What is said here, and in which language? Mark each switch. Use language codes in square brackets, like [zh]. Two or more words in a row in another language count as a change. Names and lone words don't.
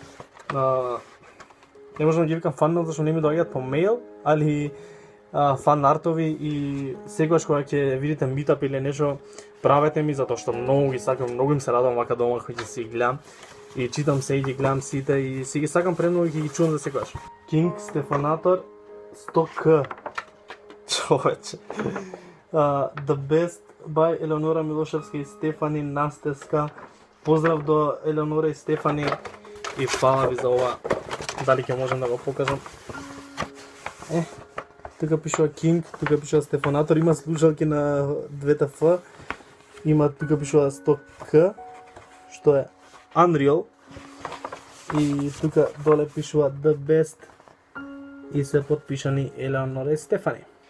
[mk] Не можам да ги викам [en] fan mail [mk] зашто не ми доаѓаат по мейл, али фан артови и секогаш кога ќе видите митап или нешто, правете ми затоа што многу ги сакам, многу им се радувам вака дома кога ќе си гледам и читам се и ги гледам сите и си ги сакам премногу и ги чувам за секогаш. King Стефанатор 100k. Човече. The Best by Елеонора Милошевска и Стефани Настеска. Поздрав до Елеонора и Стефани и фала ви за ова. Дали ќе можам да го покажам? Тука пишува King, тука пишува Стефанатор, има слушалки на двете F, има тука пишува 100k, што е Unreal, и тука доле пишува The Best и се подпишани Елеонора и Стефани.